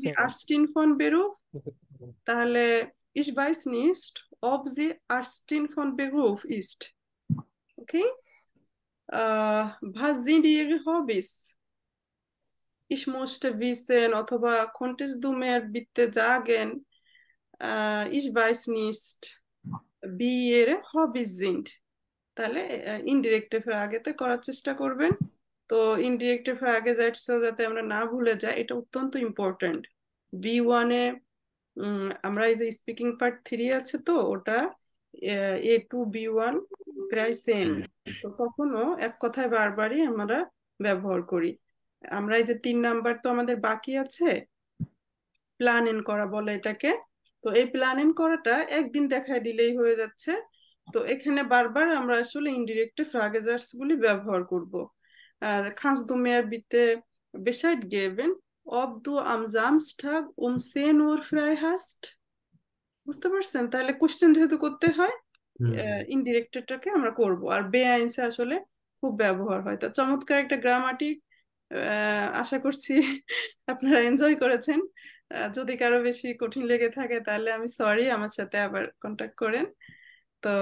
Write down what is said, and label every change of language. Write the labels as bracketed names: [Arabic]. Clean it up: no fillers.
[German] Sie Ärztin von Beruf, [Bangla] তাহলে [German] ich weiß nicht, ob sie Ärztin von Beruf ist. Okay? Was sind ihre Hobbys? Ich möchte wissen, [Bangla] অথবা [German] konntest du mir bitte sagen, ich weiß nicht, wie ihre Hobbys sind. [Bangla] তাহলে ইনডিরেক্টে ফ্রাগেতে করার চেষ্টা করবেন। তো ইনডিরেক্টে ফ্রাগে যাতে আমরা না ভুলে যাই, এটা অত্যন্ত ইম্পর্টেন্ট। B1-এ আমরা এই যে স্পিকিং পার্ট 3 আছে, তো ওটা A2 B1 প্রায় সেম। তো তখনও এক কথায় বারবারই আমরা ব্যবহার করি। আমরা এই যে 3 নাম্বার তো আমাদের বাকি আছে, প্ল্যান ইন করা বলে এটাকে। তো এই প্ল্যান ইন করাটা একদিন দেখায় দিলেই হয়ে যাচ্ছে। তো এখানে বারবার আমরা আসলে ইনডিরেক্ট ফ্রাগেজার্স গুলি ব্যবহার করব। [German] Kannst du mir bitte Bescheid geben, ob du am Samstag um 10 Uhr frei hast? [Bangla] বুঝতে পারছেন? তাহলে কোশ্চেন যেহেতু করতে হয়, ইনডিরেক্টরটাকে আমরা করব। আর বেআইনসে আসলে খুব ব্যবহার হয়। তা চমৎকার একটা গ্রামাটিক, আশা করছি আপনারা এনজয় করেছেন। যদি কারো বেশি কঠিন লেগে থাকে তাহলে আমি সরি, আমার সাথে আবার কন্ট্যাক্ট করেন। তো